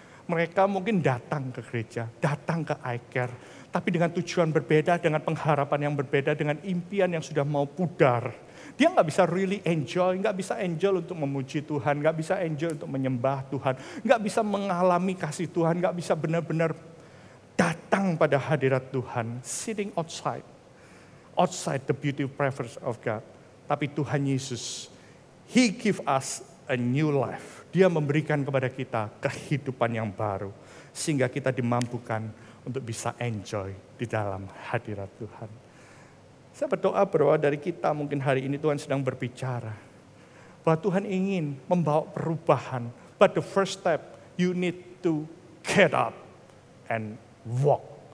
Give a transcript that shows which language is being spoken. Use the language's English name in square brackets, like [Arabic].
[Indonesian] Mereka mungkin datang ke gereja, datang ke iCare, tapi dengan tujuan berbeda, dengan pengharapan yang berbeda, dengan impian yang sudah mau pudar. Dia nggak bisa [English] really enjoy, [Indonesian] nggak bisa enjoy untuk memuji Tuhan, nggak bisa enjoy untuk menyembah Tuhan, nggak bisa mengalami kasih Tuhan, nggak bisa benar-benar datang pada hadirat Tuhan, [English] sitting outside the beautiful presence of God. [Indonesian] Tapi Tuhan Yesus, [English] He give us a new life. [Indonesian] Dia memberikan kepada kita kehidupan yang baru, sehingga kita dimampukan untuk bisa enjoy di dalam hadirat Tuhan. Saya berdoa bahwa dari kita mungkin hari ini Tuhan sedang berbicara, bahwa Tuhan ingin membawa perubahan. [English] But the first step, you need to get up and walk.